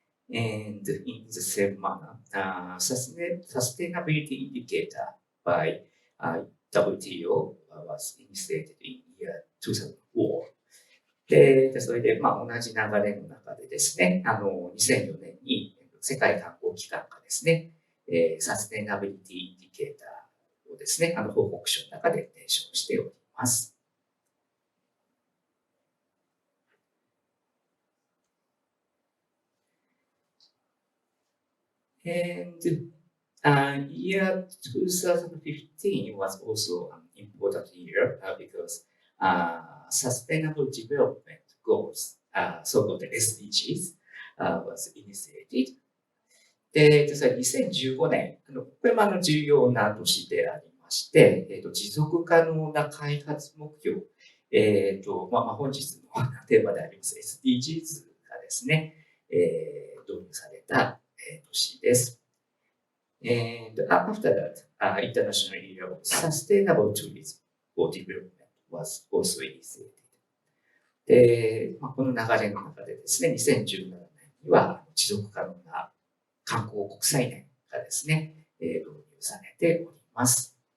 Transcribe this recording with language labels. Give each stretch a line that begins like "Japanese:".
English: And in the same manner, sustainability indicator by WTO was initiated in year 2004.
Japanese: で、それで、同じ流れの中でですね、2004年に世界観光機関がですね、サステナビリティインディケーターをですね、報告書の中で提唱しております。
English: And year 2015 was also an important year because Sustainable Development Goals, so-called SDGs, was initiated.
Japanese: で、それ2015年、これも重要な年でありまして、持続可能な開発目標、本日のテーマであります SDGs がですね、導入された年です。
English: And after that, International Year of Sustainable Tourism for Development was also initiated.
Japanese: で、この流れの中でですね、2017年には持続可能な観光国際年がですね、導入されております。